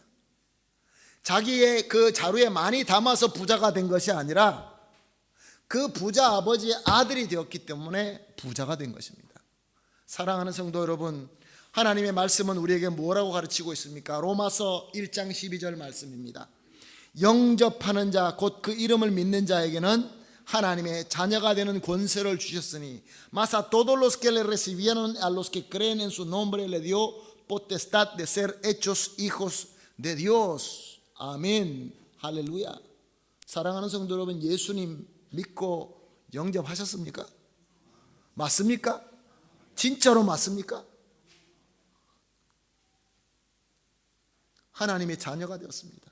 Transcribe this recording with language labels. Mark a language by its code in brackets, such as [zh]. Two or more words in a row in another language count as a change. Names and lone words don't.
[ko] 자기의 그 자루에 많이 담아서 부자가 된 것이 아니라 그 부자 아버지의 아들이 되었기 때문에 부자가 된 것입니다. 사랑하는 성도 여러분, 하나님의 말씀은 우리에게 뭐라고 가르치고 있습니까? 로마서 1장 12절 말씀입니다. 영접하는 자, 곧 그 이름을 믿는 자에게는 하나님의 자녀가 되는 권세를 주셨으니 [es] mas a todos los que le recibieron, a los que creen en su nombre le dio potestad de ser hechos hijos de Dios. [ko] 아멘. 할렐루야. 사랑하는 성도 여러분, 예수님 믿고 영접하셨습니까? 맞습니까? 진짜로 맞습니까? 하나님의 자녀가 되었습니다.